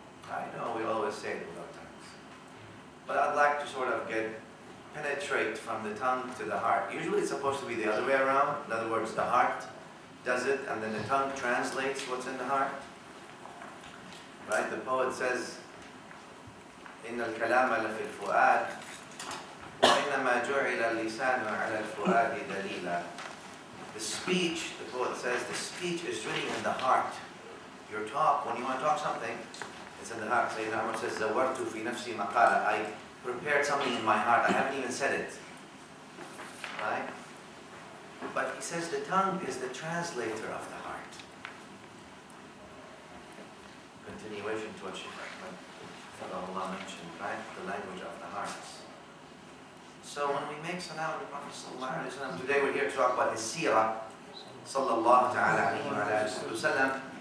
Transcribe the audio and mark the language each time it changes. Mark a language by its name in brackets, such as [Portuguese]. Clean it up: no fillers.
[English] I know we always say it with our tongues, but I'd like to sort of penetrate from the tongue to the heart. Usually it's supposed to be the other way around. In other words, the heart does it and then the tongue translates what's in the heart. Right? The poet says, [Arabic] إِنَّ الْكَلَامَ لَفِي الْفُؤَادِ وَإِنَّمَا جُعِلَ اللِّسَانُ عَلَى الْفُؤَادِ دَلِيلًا. [English] The speech, the poet says, the speech is really in the heart. Your talk, when you want to talk something, it's in the heart. Sayyidina Umar says, [Arabic] زَوَرْتُ فِي نَفْسِي مَقَالًا. [English] I prepared something in my heart. I haven't even said it. Right? But he says the tongue is the translator of the heart. Continuation to what Shaykh Allah mentioned, right? The language of the hearts. So when we make salam on the Prophet ﷺ, today we're here to talk about his Seerah, sallallahu ta'ala alayhi wa sallam.